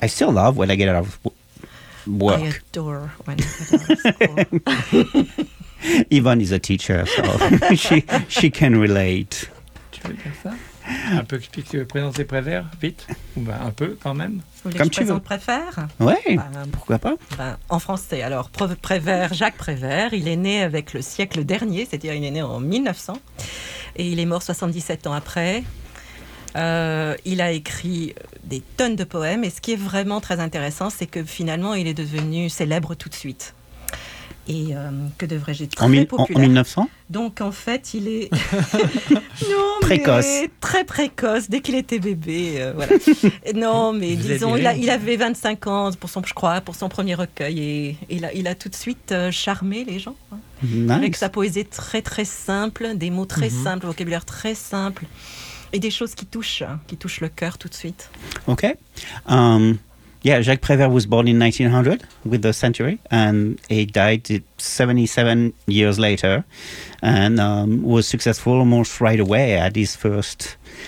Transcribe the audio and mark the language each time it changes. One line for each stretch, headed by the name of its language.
English: I still love when I get out of work. I adore when I get out of school. Yvonne is a teacher, so she can relate.
French: Tu veux dire ça? Un peu, tu veux présenter Prévert, vite? Bah, un peu, quand même. Vous voulez que je présente Prévert? Oui, bah, pourquoi pas? Bah, en français, alors, Prévert, Jacques Prévert, il est né avec le siècle dernier, c'est-à-dire il est né en 1900, et il est mort 77 ans après. Il a écrit des tonnes de poèmes et ce qui est vraiment très intéressant, c'est que finalement, il est devenu célèbre tout de suite. Et que devrais-je dire? En 1900. Donc en fait, il est non, précoce. Mais très précoce dès qu'il était bébé. Voilà. Non, mais vous disons, il avait 25 ans pour son, je crois, pour son premier recueil et il a tout de suite charmé les gens, hein, nice. Avec sa poésie très très simple, des mots très mm-hmm. simples, vocabulaire très simple. Et des choses qui touchent le cœur tout de suite. OK.
English: Jacques Prévert was born in 1900 with the century, and he died 77 years later, and was successful almost right away at his first